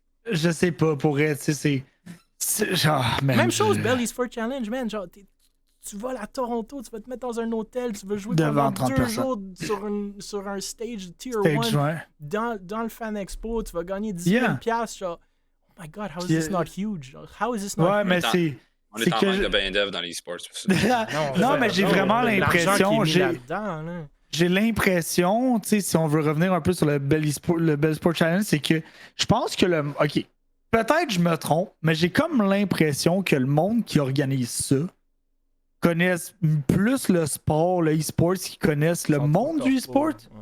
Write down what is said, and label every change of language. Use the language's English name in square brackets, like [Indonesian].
[French] Je sais pas, pour être, c'est genre... Même chose, Bell eSport Challenge, man. Genre, tu vas à Toronto, tu vas te mettre dans un hôtel, tu vas jouer pendant 2 jours sur un stage Tier 1 dans le Fan Expo, tu vas gagner 10 000 $. Genre, [English] oh my God, how is this not huge? How is this not huge? [French] Mais c'est... On est en manque de main d'œuvre dans l'e-sport. Non, mais j'ai vraiment l'impression... J'ai l'impression, tu sais, si on veut revenir un peu sur le Bell eSport Challenge, c'est que je pense que OK, peut-être je me trompe, mais j'ai comme l'impression que le monde qui organise ça connaissent plus le sport, le e-sport, qu'ils connaissent le monde du e-sport.